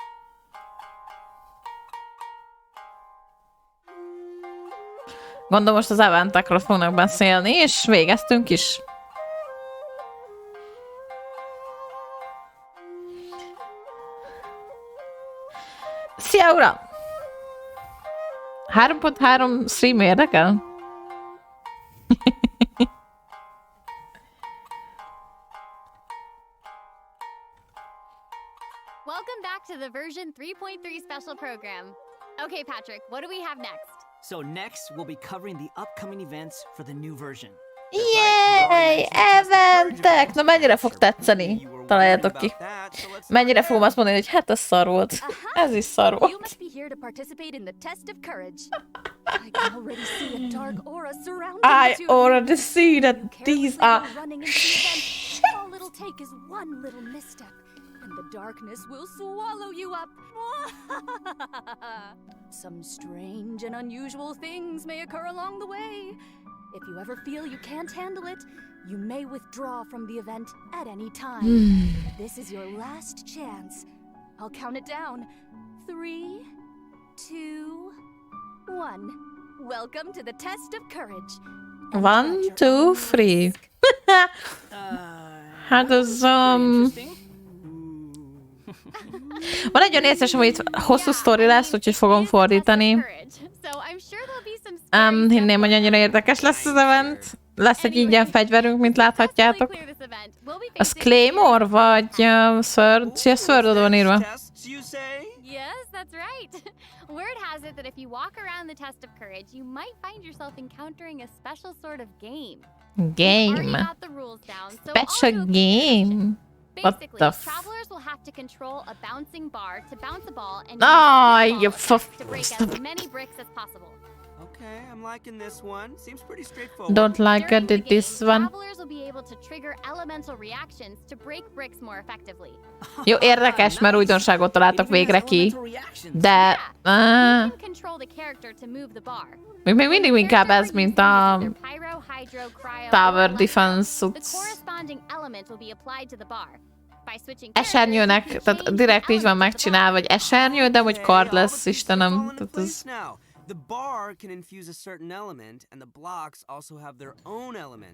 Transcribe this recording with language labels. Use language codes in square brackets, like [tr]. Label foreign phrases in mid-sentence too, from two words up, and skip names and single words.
[hu] Gondolom most az eventekről fognak beszélni, és végeztünk is. Szia, uram! 3.3 stream érdekel? [en] Welcome back to the version 3.3 special program. Okay, Patrick, what do we have next? So next, we'll be covering the upcoming events for the new version. Yay! [hu] Eventek! Na mennyire fog tetszeni? Találjátok ki. Mennyire fogom azt mondani, hogy hát ez szar volt. Ez is szar [en] You [hu] volt. [en] must be here to participate in the test of courage. I can already see a dark aura surrounding I the two of you. already see that these are... Running into the event. All it'll take is one little misstep, and the darkness will swallow you up. Some strange and unusual things may occur along the way. If you ever feel you can't handle it, you may withdraw from the event at any time. This is your last chance. I'll count it down. 3, 2, 1. Welcome to the test of courage. 1, 2, 3. [hu] Hát az... Van egy olyan érzésem, hogy itt hosszú sztori lesz, úgyhogy fogom fordítani. Hinném, hogy annyira érdekes lesz az event. Lesz egy ingyen fegyverünk, mint láthatjátok. Az Claymore, vagy Sword? Szia, Swordod van írva. [en] Yes, that's right. Word has it that if you walk around the test of courage, you might find yourself encountering a special sort of game. Game. Special game. What Basically, the travelers will have to control a bouncing bar to bounce a ball and you to break as many bricks as possible. Okay, I'm liking this one. Seems pretty straightforward. Don't like During the this game, one. Travelers will be able to trigger elemental reactions to break bricks more effectively. [hu] Jó, érdekes, mert újdonságot találtak végre ki. De... [en] You can control the character to move the bar. [hu] Még mindig inkább ez, mint a... [en] Pyro, hydro, cryo, Tower or Defense. the corresponding element will be applied to the bar. By switching [hu] Esernyőnek, tehát direkt így van megcsinálva, vagy esernyő, de hogy kard lesz, Istenem. Tehát ez... [en] The bar can infuse a certain element, and the blocks also have their own element.